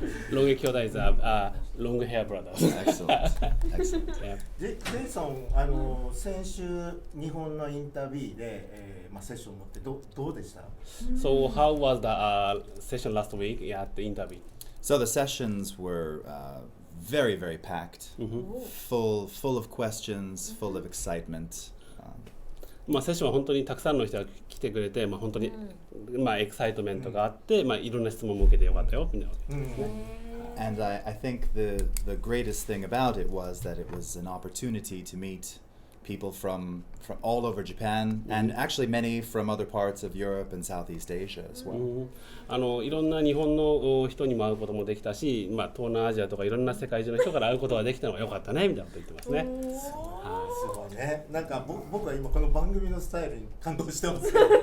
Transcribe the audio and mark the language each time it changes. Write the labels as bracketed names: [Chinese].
[Japanese] ロン毛兄弟 [English] is a long hair brothers. Excellent. [Japanese] ジェイソン、先週日本のインタビューで、セッション持ってどうでした？ [English] So how was the session last week at the interview? So the sessions were very packed, full of questions, full of excitement. [Japanese] セッションは本当にたくさんの人が来てくれて、本当にエキサイトメントがあって、いろんな質問も受けてよかったよみたいなわけですね。 [English] And I think the greatest thing about it was that it was an opportunity to meet people from all over Japan and actually many from other parts of Europe and Southeast Asia as well. [Japanese] いろんな日本の人にも会うこともできたし、東南アジアとかいろんな世界中の人から会うことができたのが良かったねみたいなこと言ってますね。すごいね。なんか僕は今この番組のスタイルに感動してます。